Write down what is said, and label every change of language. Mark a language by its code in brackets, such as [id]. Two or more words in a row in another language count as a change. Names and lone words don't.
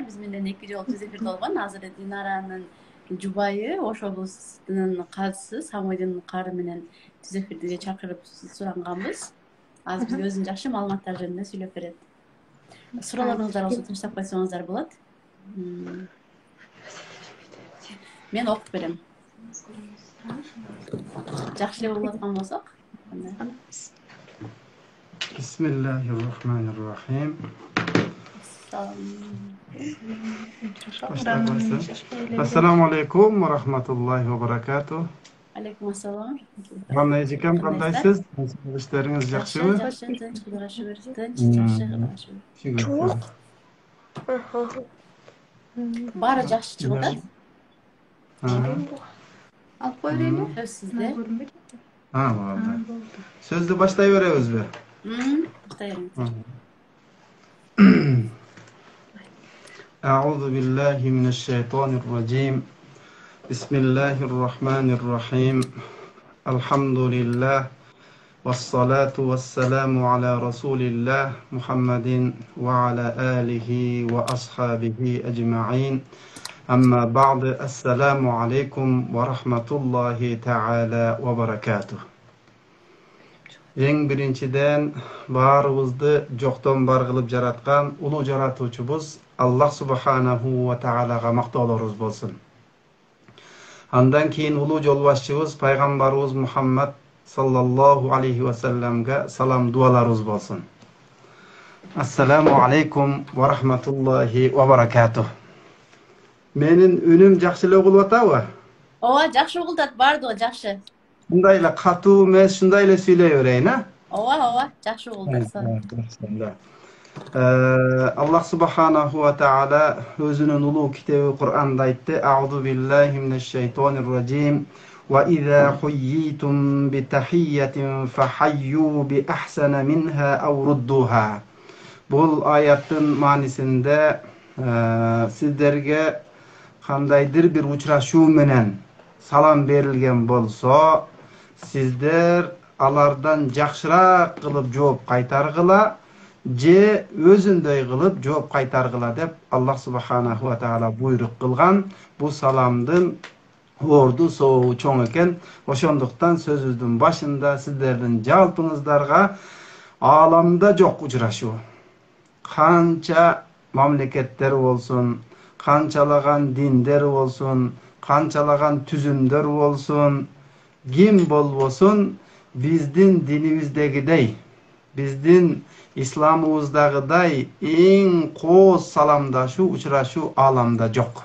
[ky] Биз менен 2 жолу түз эфирде болгон. Азыр Динаранын жубайы Ош облусунун казысы Самидин кары менен түз эфирге чакырып суранганбыз. Азыр бизге өзүнүн жакшы маалыматтар жөнүндө сүйлөп берет. Суроолоруңуздар болсо тынчтап койсоңуздар болот. Мен окуп берем. Жакшы эле болуп аткан болсок. [ar] بسم الله الرحمن الرحيم. السلام عليكم ورحمة الله وبركاته. عليكم السلام. [ky] Кандай эжекем, кандайсыз? İşleriniz жакшыбы? Жакшы, тынч, Кудайга шүгүр. Тынч, жакшы, Кудайга шүгүр. Баары жакшы чыгып атат. Алып кой берейинби? Сөз сизде. Болду. Сөздү баштай беребизби? Баштай бериңиз. [ar] أعوذ بالله من الشيطان الرجيم. بسم الله الرحمن الرحيم. الحمد لله والصلاة والسلام على رسول الله محمد وعلى آله وأصحابه أجمعين. أما بعد السلام عليكم ورحمة الله تعالى وبركاته. [ky] Ең биринчиден баарыбызды жоктон бар кылып жараткан улуу жаратуучубуз Аллах [ar] سبحانه وتعالى [ky] мактоолорубуз болсун. Андан кийин улуу жолбашчыбыз пайгамбарыбыз Мухаммад [ar] صلى الله عليه وسلم [ky] салам дуаларыбыз болсун. [ar] السلام عليكم ورحمة الله وبركاته. [ky] Менин үнүм жакшы эле угулуп атабы? Ооба, жакшы угулуп атат, баардыгы жакшы. Мындай эле катуу эмес, шундай эле сүйлөй берейин, а? Ооба, жакшы угулуп атат. Аллах [ar] سبحانه وتعالى [ky] өзүнүн улуу китеби Кур'анда айтты: [ar] "أعوذ بالله من الشيطان الرجيم. وإذا حييتم بتحية فحيوا بأحسن منها أو ردوها." [ky] Бул аяттын маанисинде сиздерге кандайдыр бир учурашуу менен салам берилген болсо, сиздер алардан жакшыраак кылып жооп кайтаргыла, же өзүндөй кылып жооп кайтаргыла деп Аллах [ar] سبحانه وتعالى [ky] буйрук кылган. Бу саламдын орду соогу чоң экен. Ошондуктан сөзүбүздүн башында сиздердин жалпыңыздарга ааламда жок учурашуу, канча мамлекеттер болсун, канчалаган диндер болсун, канчалаган түзүмдөр болсун, ким болбосун, биздин динибиздегидей, биздин исламыбыздагыдай эң кооз саламдашуу, учурашуу ааламда жок.